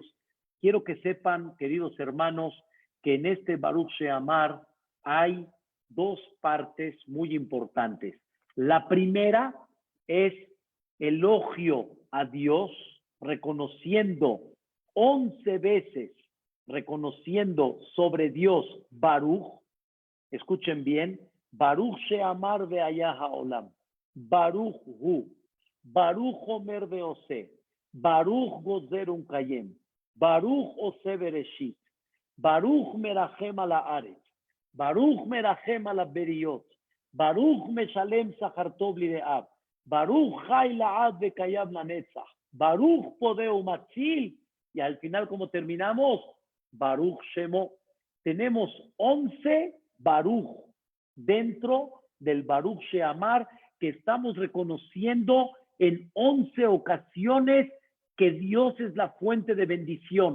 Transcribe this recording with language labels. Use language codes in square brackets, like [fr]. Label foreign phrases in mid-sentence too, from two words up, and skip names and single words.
[es] Quiero que sepan, queridos hermanos, que en este Baruch She'amar hay 2 partes muy importantes. La primera es elogio a Dios, reconociendo 11 veces, reconociendo sobre Dios Baruch. Escuchen bien, [he] ברוך שאמר והיה העולם, ברוך הוא, ברוך אומר ועושה, ברוך גוזר ומקיים, ברוך עושה בראשית, ברוך מרחם על הארץ, ברוך מרחם על הבריות. ברוך משלם שכר טוב ליראיו. ברוך חי לעד וקיים לנצח. ברוך פודה ומציל. [es] Y al final, como terminamos, [he] ברוך שמו. [es] Tenemos 11 Baruch dentro del Baruch Sheamar que estamos reconociendo en 11 ocasiones que Dios es la fuente de bendición.